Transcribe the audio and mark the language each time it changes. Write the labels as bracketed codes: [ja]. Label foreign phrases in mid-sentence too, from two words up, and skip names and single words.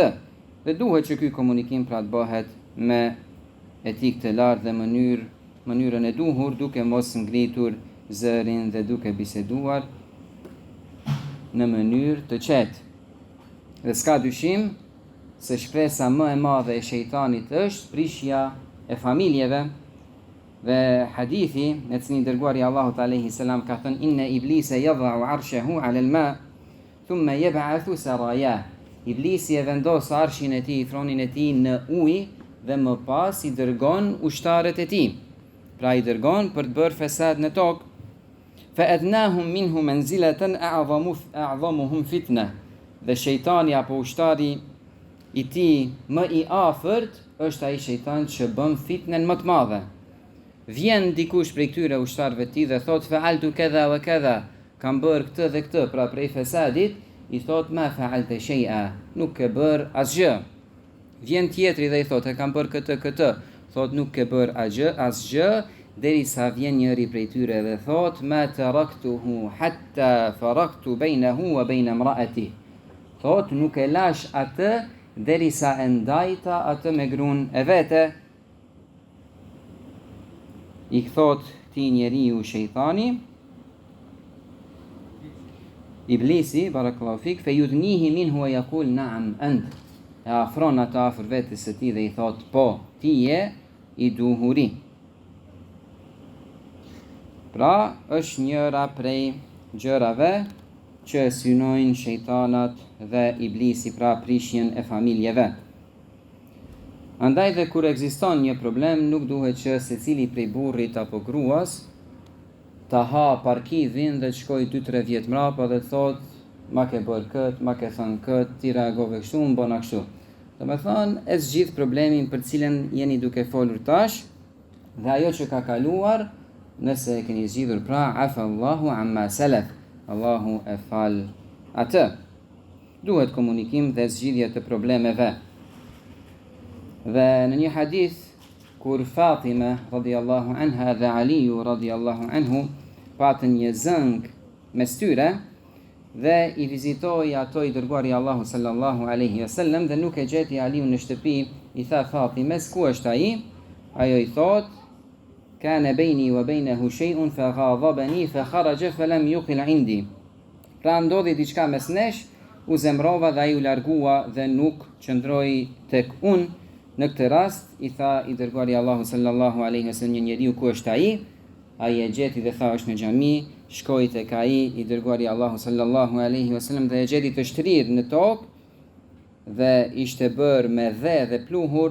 [sq] Dhe duhet që ky komunikim pra të bëhet me etikë të lartë dhe mënyrën e duhur, duke mos ngritur zërin dhe duke biseduar në mënyrë të qetë. Dhe s'ka dyshim se shpresa më e madhe e shejtanit është prishja e familjeve. Dhe hadithi në cilin dërguari Allahut [ar] عليه السلام [sq] ka thënë: [ar] "إن إبليس يضع عرشه على الماء ثم يبعث سرايا." [sq] Iblisi e vendos arshin e tij, thronin e tij në ujë dhe më pas i dërgon ushtarët e tij. Pra i dërgon për të bërë fesad në tokë. [ar] فأدناهم منه منزلة أعظمهم فتنة. [sq] Dhe shejtani apo ushtari i tij më i afërt është ai shejtan që bën fitnen më të madhe. Vjen dikush prej këtyre ushtarëve të tij dhe thot: [ar] "فعلت كذا وكذا." [sq] Kam bërë këtë dhe këtë, pra prej fesadit, i thot: [ar] "ما فعلت شيئا." [sq] Nuk ke bër asgjë. Vjen tjetri dhe i thot: "E kam bërë këtë." Thot: "Nuk ke bër asgjë." Derisa vjen njëri prej tyre dhe thot: [ar] "ما تركته حتى فرقت بينه وبين امرأته." [sq] Thot: "Nuk e lash atë derisa e ndajta atë me gruan e vete." I thot këtij njeriu shejtani, Iblisi, [ar] بارك الله فيك فيدنيه منه ويقول نعم أنت. [sq] E afron atë afër vetes së tij dhe i thot: "Po, ti je i duhuri." Pra, është njëra prej gjërave që synojnë shejtanat dhe iblisi, pra prishjen e familjeve. Andaj dhe kur ekziston një problem, nuk duhet që secili prej burrit apo gruas ta ha parkivin dhe të shkoj 2-3 vjet mrapa dhe të thot: "Ma ke bërë këtë, ma ke thënë këtë, ti reagove kështu, më bëna kështu." Do me thonë, e zgjidh problemin për cilën jeni duke folur tash dhe ajo që ka kaluar, nëse e keni zgjidhur, pra [ar] عفا الله عما سلف, [sq] Allahu e fal atë. Duhet komunikim dhe zgjidhje të problemeve. Dhe në një hadith, kur Fatima [ar] رضي الله عنها [sq] dhe Aliu [ar] رضي الله عنه [sq] patën një zëng mes tyre, dhe i vizitoi ato i dërguari Allahu [ar] صلى الله عليه وسلم [sq] dhe nuk e gjeti Aliun në shtëpi. I tha Fatimes, ku është ai? Ajo i thot, [ar] كان بيني وبينه شيء فغاضبني فخرج فلم يقل عندي. [sq] Pra ndodhi diçka mes nesh, u zemrova dhe ai u largua dhe nuk qëndroi tek unë. Në këtë rast i tha i dërguari Allahu [ar] صلى الله عليه وسلم [sq] një njeriu, ku është ai? Ai e gjeti dhe tha është në xhami. Shkoi tek ai i dërguari Allahu [ar] صلى الله عليه وسلم [sq] dhe e gjeti të shtrirë në tokë dhe ishte bërë me dhe pluhur.